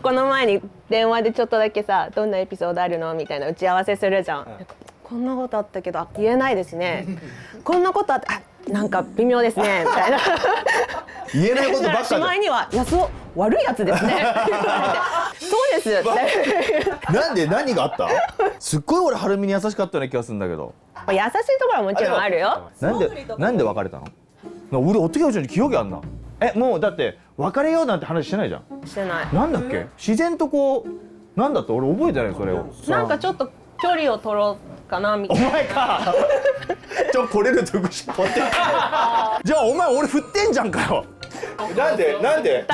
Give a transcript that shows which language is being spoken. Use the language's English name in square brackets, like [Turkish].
[Japanese] この前に電話でちょっとだけさどんなエピソードあるのみたいな打ち合わせするじゃん、こんなことあったけど言えないですねこんなことあってなんか微妙ですねみたいな言えないことばっかしまいには安尾悪いやつですねそうですってなんで何があったすっごい俺はるみに優しかったような気がするんだけど優しいところはもちろんあるよなんで別れたの俺 [Korean] 어떻게 헤어졌는지 기억이 안 나。 [Japanese] もうだって別れようなんて話してないじゃん。してないなんだっけ自然とこうなんだって俺覚えてないそれを。なんかちょっと距離を取ろうかなみたいなお前かこれるとくしぽってじゃあお前俺振ってんじゃんかよなんで